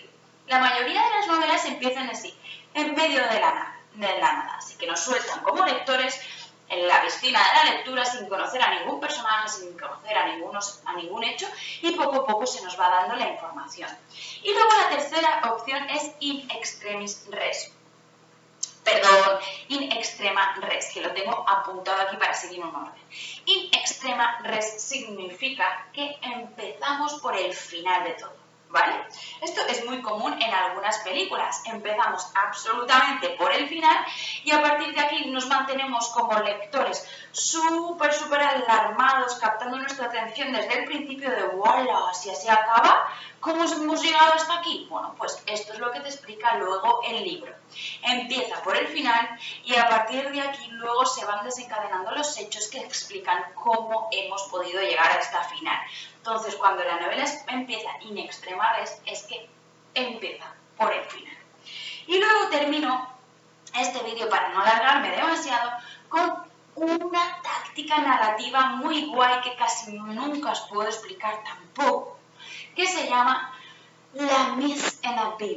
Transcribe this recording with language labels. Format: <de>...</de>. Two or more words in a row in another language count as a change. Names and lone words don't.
<es>La mayoría de las novelas empiezan así, en medio de la nada, así que nos sueltan como lectores en la piscina de la lectura sin conocer a ningún personaje, sin conocer a ningún hecho, y poco a poco se nos va dando la información. Y luego la tercera opción es</es> <la>in extremis res. Perdón, in extrema res,</la> <es>que lo tengo apuntado aquí para seguir un orden.</es> <la>In extrema res</la> <es>significa que empezamos por el final de todo, ¿vale? Esto es muy común en algunas películas. Empezamos absolutamente por el final y a partir de aquí nos mantenemos como lectores súper alarmados, captando nuestra atención desde el principio de ¡wala! Si así acaba, ¿cómo hemos llegado hasta aquí? Bueno, pues esto es lo que te explica luego el libro. Empieza por el final y a partir de aquí luego se van desencadenando los hechos que explican cómo hemos podido llegar a esta final. Entonces, cuando la novela empieza</es> <la>in extrema res,</la> <es>es que empieza por el final. Y luego termino este vídeo, para no alargarme demasiado, con una táctica narrativa muy guay que casi nunca os puedo explicar tampoco, que se llama la</es> <fr>mise en abîme.</fr>